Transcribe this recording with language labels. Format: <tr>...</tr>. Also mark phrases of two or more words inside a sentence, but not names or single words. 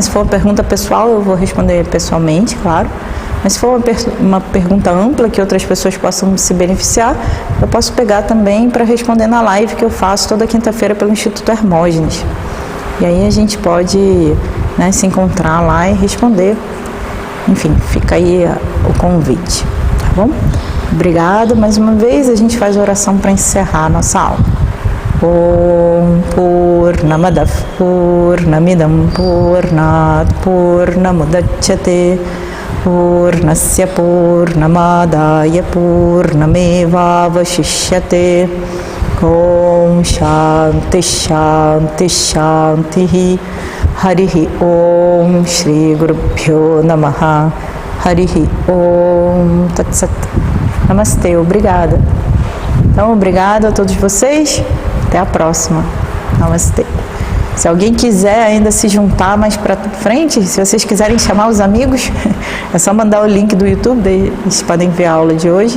<pt>Se for uma pergunta pessoal, eu vou responder pessoalmente, claro. Mas se for uma pergunta ampla que outras pessoas possam se beneficiar, eu posso pegar também para responder na live que eu faço toda quinta-feira pelo Instituto Hermógenes. E aí a gente pode, né, se encontrar lá e responder. Enfim, fica aí o convite, tá bom? Obrigada mais uma vez. A gente faz a oração para encerrar a nossa aula.</pt> <sa>ॐ पूर्णमदः पूर्णमिदम् पूर्णात् पूर्णमुदच्यते पूर्णस्य पूर्णमादाय पूर्णमेवावशिष्यते. ॐ शान्तिः शान्तिः शान्तिः. हरिः ॐ श्री गुरुभ्यो नमः. हरिः ॐ तत् सत्.</sa> <pt>Namastê, obrigada. Então, obrigada a todos vocês. Até a próxima. Namastê. Se alguém quiser ainda se juntar mais para frente, se vocês quiserem chamar os amigos, é só mandar o link do YouTube, eles podem ver a aula de hoje.</pt>